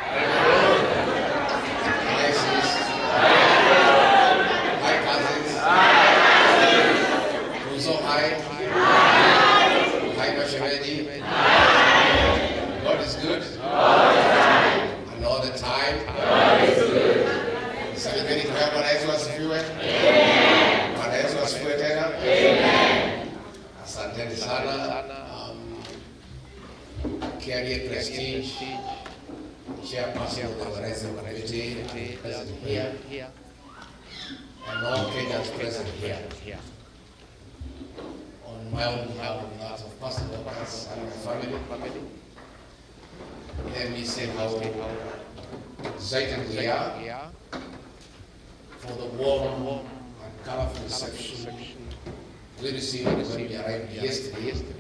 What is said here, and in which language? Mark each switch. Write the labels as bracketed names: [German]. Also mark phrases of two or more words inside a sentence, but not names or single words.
[English] Hi, sis. Hi, cousins. Also, hi. Hi, Mashamedi. God is good. And all the time. [Swahili] Celebrating kwa Bwana Yesu asifiwe. Bwana Yesu asifiwe tena. Asanteni sana. [English] Carrier Prestige, Chairperson of the Organizing Committee, present here, and all Kenyans present here. On my own behalf and that of Pastor Workers and my family, let me say how excited we are for the warm and colorful reception we received when we arrived yesterday.